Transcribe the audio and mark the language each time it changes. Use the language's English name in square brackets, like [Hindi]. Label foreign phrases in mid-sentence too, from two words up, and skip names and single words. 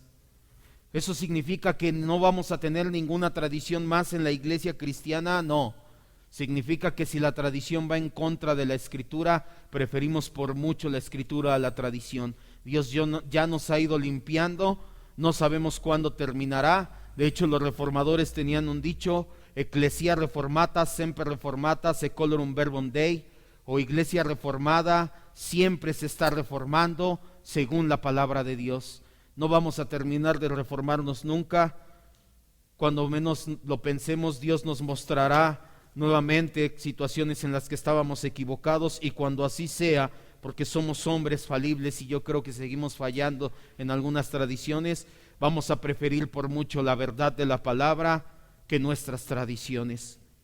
[Spanish] ¿Eso significa que no vamos a tener ninguna tradición más en la iglesia cristiana? No. Significa que si la tradición va en contra de la Escritura, preferimos por mucho la Escritura a la tradición. Dios ya nos ha ido limpiando, no sabemos cuándo terminará. De hecho, los reformadores tenían un dicho: [Latin] Ecclesia reformata, semper reformata, secolorum verbum Dei. [Spanish] o iglesia reformada siempre se está reformando según la palabra de Dios. No vamos a terminar de reformarnos nunca. Cuando menos lo pensemos, Dios nos mostrará nuevamente situaciones en las que estábamos equivocados, y cuando así sea, porque somos hombres falibles y yo creo que seguimos fallando en algunas tradiciones, vamos a preferir por mucho la verdad de la palabra que nuestras tradiciones.